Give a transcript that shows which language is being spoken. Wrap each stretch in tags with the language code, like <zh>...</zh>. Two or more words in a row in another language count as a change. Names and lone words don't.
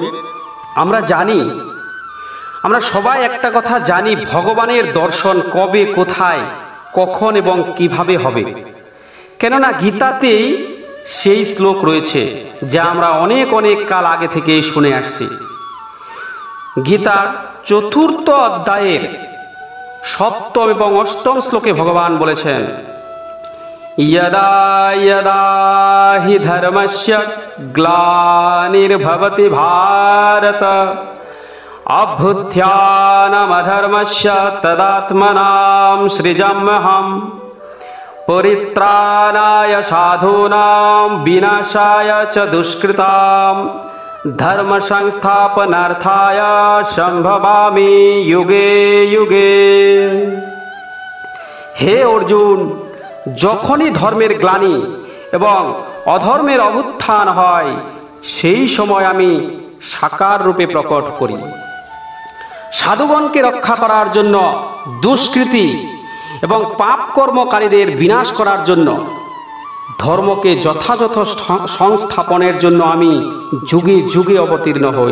<bn>আমরা জানি, আমরা সবাই একটা কথা জানি, ভগবানের দর্শন কবে, কোথায়, কখন এবং কিভাবে হবে। কেননা গীতাতেই সেই শ্লোক রয়েছে যা আমরা অনেক কাল আগে থেকেই শুনে আসছি। গীতার 4th অধ্যায়ের 7ম এবং 8ম শ্লোকে ভগবান বলেছেন,</bn> <sa>यदा यदा हि धर्मस्य ग्लानिर्भवति भारत अभ्युत्थानमधर्मस्य तदात्मनां सृजाम्यहम् परित्राणाय साधूनां विनाशाय च दुष्कृतां धर्म संस्थापनार्थाय संभवामि युगे युगे। हे अर्जुन,</sa> <bn>যখনই ধর্মের গ্লানি এবং অধর্মের অভ্যুত্থান হয় সেই সময় আমি সাকার রূপে প্রকট করি সাধুগণকে রক্ষা করার জন্য, দুষ্কৃতি এবং পাপ কর্মকারীদের বিনাশ করার জন্য, ধর্মকে যথাযথ সংস্থাপনের জন্য আমি যুগে যুগে অবতীর্ণ হই।</bn>